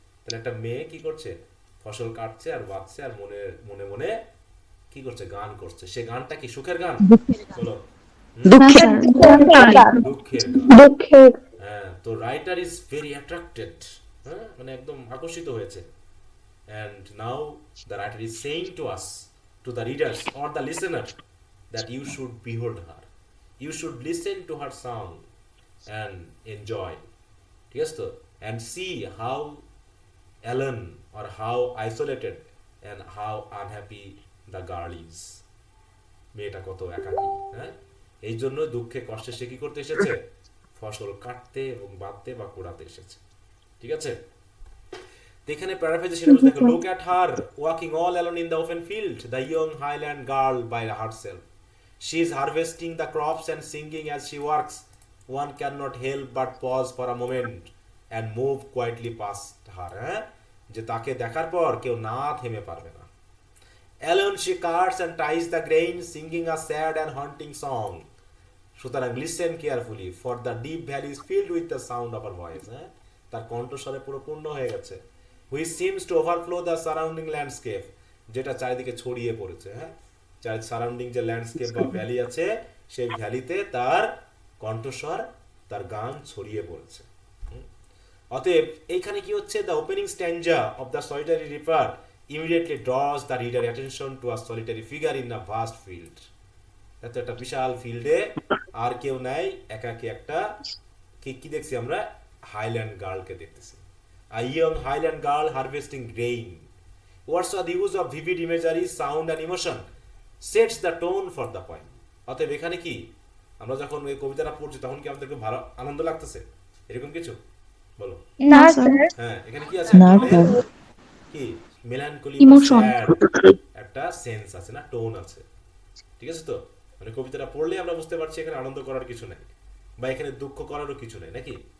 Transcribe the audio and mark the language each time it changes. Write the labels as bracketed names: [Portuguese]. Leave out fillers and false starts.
[Bangla] তাহলে একটা মেয়ে কি করছে? ফসল কাটছে আর বাঁচছে, আর মনে মনে মনে কি করছে? গান করছে। সে গানটা কি সুখের গান? বলো। দুঃখের, দুঃখের গান। দুঃখের। হ্যাঁ, তো [English] writer is very attracted, [Bangla] হ্যাঁ মানে একদম আকর্ষিত হয়েছে। [English] And now the writer is saying to us, to the readers or the listener, that you should behold her, you should listen to her song and enjoy, [Bangla] ঠিক আছে তো? [English] And see how alone or how isolated and how unhappy the girl is. [Bangla] মেয়েটা কত একাকী, হ্যাঁ? এই জন্য দুঃখে কষ্টে সে কি করতে এসেছে? ফসল কাটতে এবং বাঁধতে বা কুড়াতে এসেছে, ঠিক আছে? এখানে প্যারাফ্রেজে সেটা বলছে, দেখো, [English] look at her walking all alone in the open field, the young highland girl by herself. She is harvesting the crops and singing as she works. One cannot help but pause for a moment and move quietly past her. [Bangla] হ্যাঁ, যে তাকে দেখার পর কেউ না থেমে পারবে না। [English] Alone she carts and ties the grain, singing a sad and haunting song. সুতরাং listen carefully, for the deep valley is filled with the sound of her voice. [Bangla] হ্যাঁ, তার কণ্ঠস্বরে পুরো পূর্ণ হয়ে গেছে। [English] Which seems to overflow the surrounding landscape. [Bangla] যেটা চারিদিকে ছড়িয়ে পড়েছে, হ্যাঁ, সারাউন্ডিং যে ল্যান্ডস্কেপ বা ভ্যালি আছে, সেই ভ্যালিতে তার কণ্ঠস্বর, তার গান ছড়িয়ে পড়েছে। অতএব এইখানে কি হচ্ছে, [English] The opening stanza of the solitary reaper immediately draws the reader attention to a solitary figure in a vast field. [Bangla] এত একটা বিশাল ফিল্ডে আর কেউ নাই, একাকী একটা কি দেখছি আমরা, হাইল্যান্ড গার্লকে দেখতেছি। [English] A young highland girl harvesting grain. Words are the use of vivid imagery, sound and emotion sets the tone for the poem. [Bangla] অতএব এখানে কি, আমরা যখন এই কবিতাটা পড়ছি তখন কি আমাদের খুব ভালো আনন্দ লাগতেছে, এরকম কিছু বলো? না স্যার। হ্যাঁ, এখানে কি আছে, না, একটা স্যার। কি মেলানকলি, [English] Emotion. [Bangla] একটা সেন্স আছে না, টোন আছে, ঠিক আছে তো? মানে কবিতাটা পড়লে আমরা বুঝতে পারছি এখানে আনন্দ করার কিছু নাই, বা এখানে দুঃখ করারও কিছু নাই, নাকি?